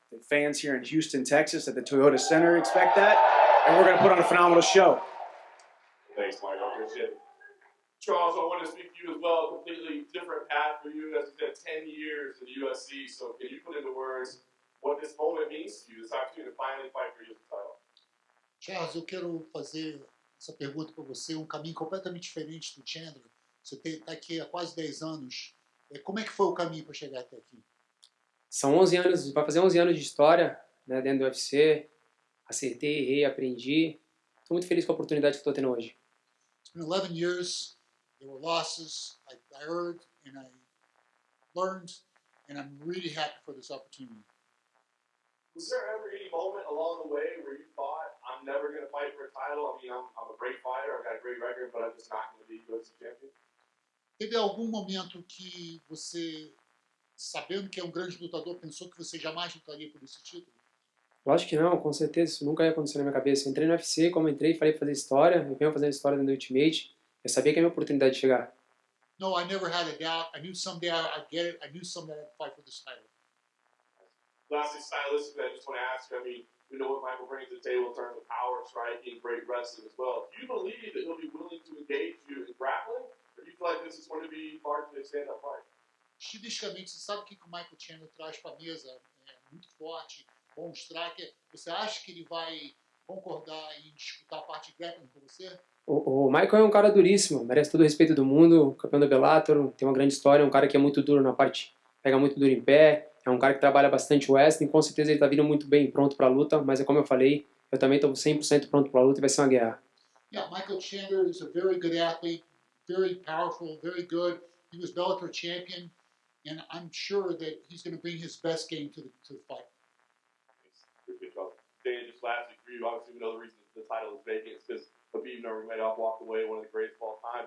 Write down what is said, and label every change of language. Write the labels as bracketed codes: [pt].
[en] The fans here in Houston, Texas, at the Toyota Center expect that. And we're going to put on a phenomenal show. Thanks, Mike. I appreciate it. Charles, I want to speak to you as well. Completely different path for you. As you said, 10 years in the UFC. So can you put into words what this moment means to you, this opportunity to finally fight for your title? [pt] Charles, eu quero fazer essa pergunta para você, um caminho completamente diferente do Chandler. Você está aqui há quase 10 anos. Como é que foi o caminho para chegar até aqui? São 11 anos, vai fazer 11 anos de história, né, dentro do UFC. Acertei, errei, aprendi. Estou muito feliz com a oportunidade que estou tendo hoje. [en] It's been 11 years. There were losses. I heard and I learned, and I'm really happy for this opportunity. Was there ever any moment along the way where you thought, I'm never going to fight for a title? I mean, I'm a great fighter, I've got a great record, but I'm just not going to be UFC champion? [pt] Teve algum momento que você, sabendo que é um grande lutador, pensou que você jamais lutaria por esse título? Lógico que não, com certeza, isso nunca ia acontecer na minha cabeça. Eu entrei no UFC, como entrei, falei para fazer história, eu venho fazendo história dentro do Ultimate, eu sabia que é a minha oportunidade de chegar. [en] No, I never had a doubt. I knew someday I'd get it. I knew someday I'd fight for this title. Lastly, stylistically, I just want to ask you, I mean, we know what Michael brings to the table in terms of power, striking, great wrestling as well. Do you believe that he'll be willing to engage you in grappling? Or do you feel like this is going to be largely a stand-up fight? [pt] Estilisticamente, você sabe o que o Michael Chandler traz para a mesa? É muito forte, bom striker. Você acha que ele vai concordar em disputar a parte de grappling com você? O Michael é um cara duríssimo, merece todo o respeito do mundo, campeão do Bellator, tem uma grande história, um cara que é muito duro na parte, pega muito duro em pé, é um cara que trabalha bastante o wrestling, com certeza ele está vindo muito bem, pronto para a luta, mas é como eu falei, eu também estou 100% pronto para a luta e vai ser uma guerra. [en] Yeah, Michael Chandler is a very good athlete, very powerful, very good. He was Bellator champion, and I'm sure that he's going to bring his best game to the fight. Dan, just lastly for you, obviously we know the reason the title is vacant is because Khabib Nurmagomedov walked away, one of the greatest of all time.